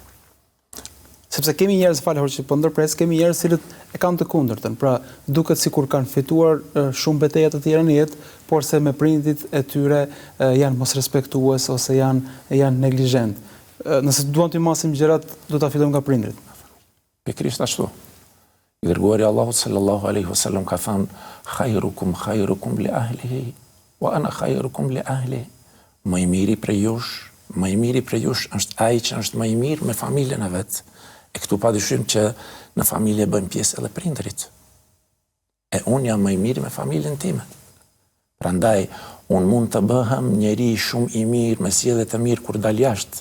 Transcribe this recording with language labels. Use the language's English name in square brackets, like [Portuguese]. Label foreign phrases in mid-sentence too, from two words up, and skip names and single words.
[Albanian] Sepse kemi njerëz, që po ndërpres, kemi njerëz cilët e kanë të kundërtën. Pra, duket sikur kanë fituar shumë beteja të tjera në jetë, por se me prindit e tyre janë mos respektues ose janë neglizhent. Nëse duam të masim gjërat, do ta fitojmë nga prindrit. Pikërisht ashtu. I dërguari Allahut [Arabic] صلى الله عليه وسلم [Albanian] ka thënë: [Arabic] خيركم لأهله وأنا خيركم لأهلي. [Albanian] Më i miri prej jush është ai që është më i mirë me familjen e vet. E këtu padyshim që në familje bëjmë pjesë edhe prindrit. E unë jam më i mirë me familjen time. Prandaj, unë mund të bëhem njeri shumë i mirë, me sjellje të mirë kur dal jashtë.